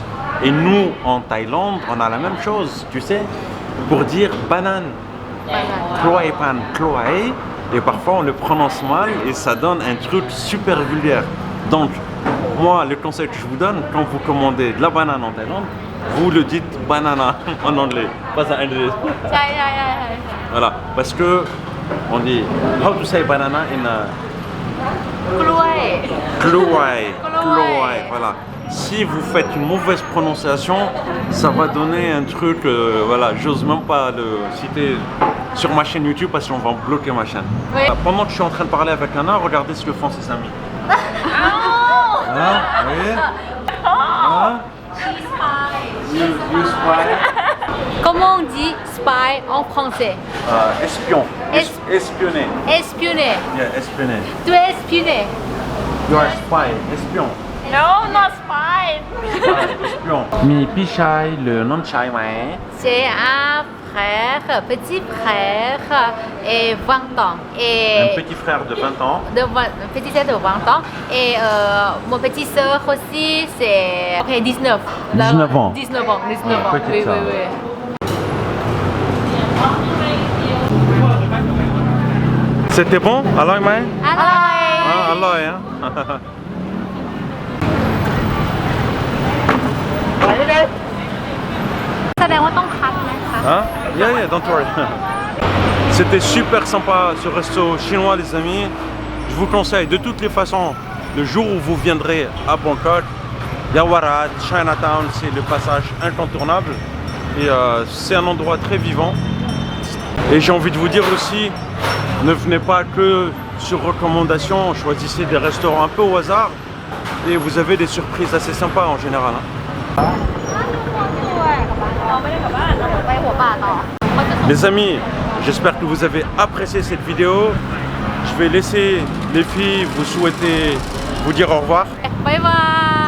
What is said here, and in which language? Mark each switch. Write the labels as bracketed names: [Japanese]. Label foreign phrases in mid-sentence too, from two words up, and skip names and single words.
[French] Et nous, en Thaïlande, on a la même chose, tu sais, pour dire banane. [Thai] กล้วยปั่น กล้วย. [French] Et parfois on le prononce mal et ça donne un truc super vulgaire. Donc, moi, le conseil que je vous donne, quand vous commandez de la banane en Thaïlande, vous le dites banana en anglais, pas en anglais. [Thai] ใช่ใช่ใช่ [French] Voilà, parce que on dit [English] how to say banana in [Thai] กล้วย Kluai. Kluai. [French] Voilà. Si vous faites une mauvaise prononciation, ça va donner un truc, voilà, j'ose même pas le citer sur ma chaîne YouTube parce qu'on va bloquer ma chaîne. Oui. Voilà, pendant que je suis en train de parler avec Anna, regardez ce que font ses amis. Hein, vous voyez hein? [English] You spy. [French] Comment on dit spy en français? Espion. Es- Espionner. Espionner. Yeah, espionner. Tu es espionné. [English] You are spy. Espion. No, not spy. [French] Espion. Mi Pichai, le nom de Chai Mai. C'est un frère, petit frère et 20 ans. Et Un petit frère de 20 ans. petit frère de 20 ans. Et mon petit soeur aussi, c'est 19. 19 ans. 19 ans, 19 ans. petite Oui, sœur. oui, oui. C'était bon? Alors, Mai? [Thai] Alloy. [French] Ah, alors, hein? [Thai] แสดงว่าต้องคัดไหมคะ [French] Hein? [English] Yeah, don't worry. [French] C'était super sympa ce resto chinois, les amis. Je vous conseille de toutes les façons, le jour où vous viendrez à Bangkok, Yawarat, Chinatown, c'est le passage incontournable. Et c'est un endroit très vivant. Et j'ai envie de vous dire aussi, ne venez pas que sur recommandation, choisissez des restaurants un peu au hasard. Et vous avez des surprises assez sympas en général. Hein. [Thai] ไปหัวป่าต่อ [French] Les amis, j'espère que vous avez apprécié cette vidéo. Je vais laisser les filles vous souhaiter, vous dire au revoir. [Thai] บ๊ายบาย